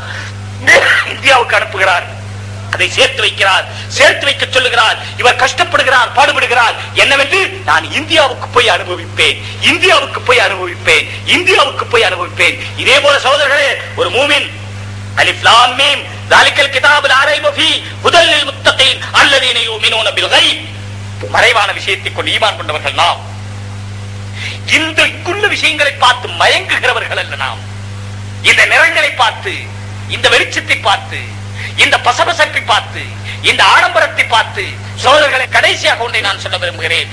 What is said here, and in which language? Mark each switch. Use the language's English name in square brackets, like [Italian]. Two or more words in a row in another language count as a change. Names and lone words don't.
[Tamil] இந்தியாவுக்கு அனுப்புகிறார், அதை சேர்த்து வைக்கிறார், சேர்த்து வைக்க சொல்லுகிறார். இவர் கஷ்டப்படுகிறார், பாடுபடுகிறார். என்னவென்று? நான் இந்தியாவுக்கு போய் அனுபவிப்பேன், இந்தியாவுக்கு போய் அனுபவிப்பேன், இந்தியாவுக்கு போய் அனுபவிப்பேன். இதே போல சகோதரர்களே, ஒரு மூமின் [Arabic] ألف لام ميم ذَلِكَ الْكِتَابُ لَا رَيْبَ فِيهِ هُدًى لِلْمُتَّقِينَ الَّذِينَ يُؤْمِنُونَ بِالْغَيْبِ. [Tamil] மறைவான விஷயத்தை கொண்டு ஈமான் கொண்டவர்கள் நாம். இந்த இங்குள்ள விஷயங்களை பார்த்து மயங்குகிறவர்கள் அல்ல நாம். இந்த நிறங்களை பார்த்து, இந்த வெளிச்சத்தை பார்த்து, இந்த பசபசப்பை பார்த்து, இந்த ஆடம்பரத்தை பார்த்து, சோதரர்களை கடைசியாக ஒன்றை நான் சொல்ல விரும்புகிறேன்.